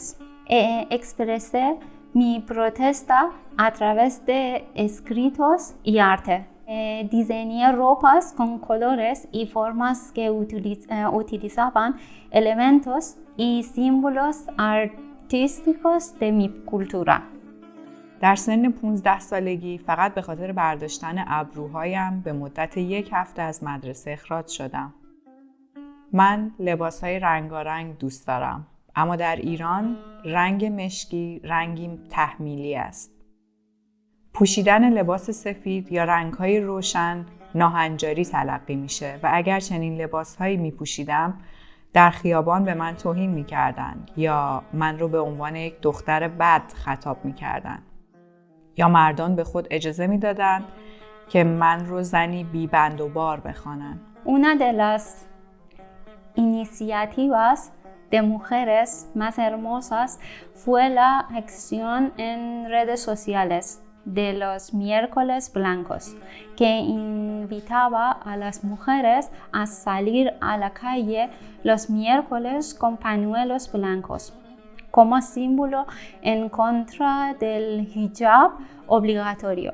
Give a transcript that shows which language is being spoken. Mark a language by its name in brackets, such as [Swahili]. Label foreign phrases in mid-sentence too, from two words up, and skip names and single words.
[Spanish] Expresé mi protesta a través de escritos y arte. Diseñé ropas con colores y formas que utilizaban elementos y símbolos artísticos de mi cultura. [Persian] در سن 15 سالگی فقط به خاطر برداشتن ابروهایم به مدت 1 هفته از مدرسه اخراج شدم. من لباسهای رنگارنگ دوست دارم، اما در ایران رنگ مشکی رنگی تحمیلی است. پوشیدن لباس سفید یا رنگ‌های روشن ناهنجاری تلقی میشه و اگر چنین لباسهایی میپوشیدم در خیابان به من توهین میکردند یا من رو به عنوان یک دختر بد خطاب میکردند یا مردان به خود اجازه میدادند که من رو زنی بی بند و بار بخوانند. [Spanish] Una de las iniciativas de mujeres más hermosas fue la acción en redes sociales de los miércoles blancos, que invitaba a las mujeres a salir a la calle los miércoles con pañuelos blancos, como símbolo en contra del hijab obligatorio.